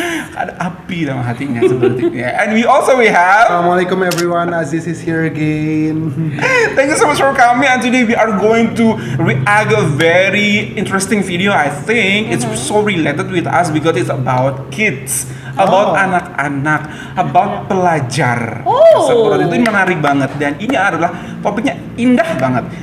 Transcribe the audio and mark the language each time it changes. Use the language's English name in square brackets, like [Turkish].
[Indonesian] Ada api dalam hatinya sepertinya. [English] And we have. Assalamualaikum everyone, Aziz is here again. Thank you so much for coming. And today we are going to react a very interesting video. I think it's so related with us because it's about kids, about [Indonesian] anak-anak, [English] about [Indonesian] pelajar. Oh. Seperti itu menarik banget dan ini adalah topiknya indah banget.